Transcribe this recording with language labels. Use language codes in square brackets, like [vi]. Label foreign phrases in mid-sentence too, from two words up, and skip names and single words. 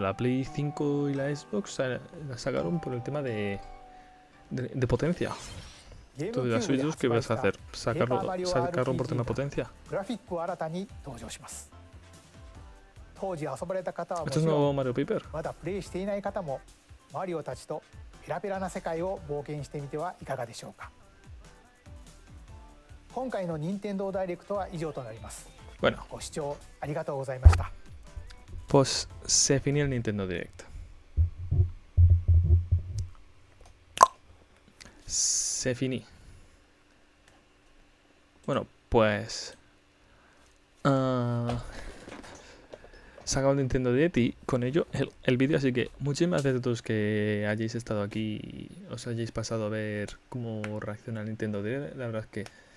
[es] La Play 5 y la Xbox la sacaron por el tema de potencia. Entonces, las Switch 2, ¿qué vas a hacer? ¿Sacarlo por tema de potencia? ¿Esto es nuevo Mario Paper? [ja] まだプレイしていない方もマリオたちとペラペラな世界を冒険してみてはいかがでしょうか。今回の任天堂ダイレクトは以上となります。 [es] Bueno, [ja] ご視聴ありがとうございました。 [es] pues se finió el Nintendo Direct. Se finí. Bueno, pues... se acabó el Nintendo Direct y con ello el vídeo, así que muchísimas gracias a todos que hayáis estado aquí y os hayáis pasado a ver cómo reacciona el Nintendo Direct.